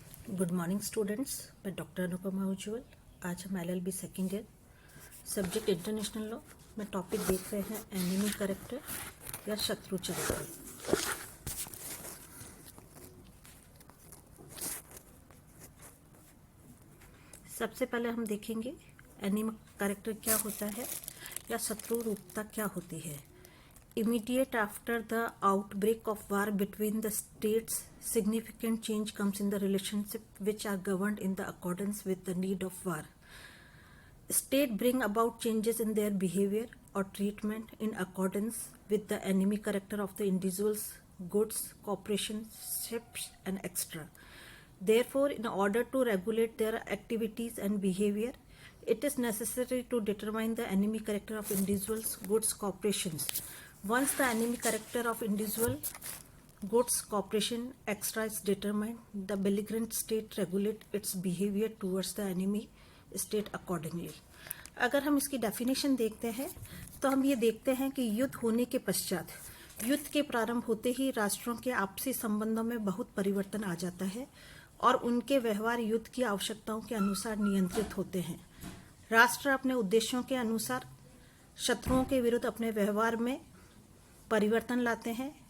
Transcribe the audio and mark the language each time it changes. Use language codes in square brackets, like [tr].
[en] good morning students, [hi] मैं doctor Anupama उज्ज्वल। आज हम LLB second year subject international law में टॉपिक देख रहे हैं एनिमी कैरेक्टर या शत्रु चरित्र। सबसे पहले हम देखेंगे एनिमी कैरेक्टर क्या होता है या शत्रु रूपता क्या होती है। [en] Immediate after the outbreak of war between the states, significant change comes in the relationship which are governed in the accordance with the need of war. State bring about changes in their behavior or treatment in accordance with the enemy character of the individuals, goods, corporations, ships and etc. Therefore, in order to regulate their activities and behavior, it is necessary to determine the enemy character of individuals, goods, corporations. Once the enemy character of individual, goods, corporation, etc. is determined, the belligerent state regulate its behavior towards the enemy state accordingly. [hi] अगर हम इसकी definition देखते हैं तो हम ये देखते हैं कि युद्ध होने के पश्चात, युद्ध के प्रारंभ होते ही राष्ट्रों के आपसी संबंधों में बहुत परिवर्तन आ जाता है और उनके व्यवहार युद्ध की आवश्यकताओं के अनुसार नियंत्रित होते हैं। राष्ट्र अपने उद्देश्यों के अनुसार शत्रुओं के विरुद्ध अपने व्यवहार में परिवर्तन लाते हैं।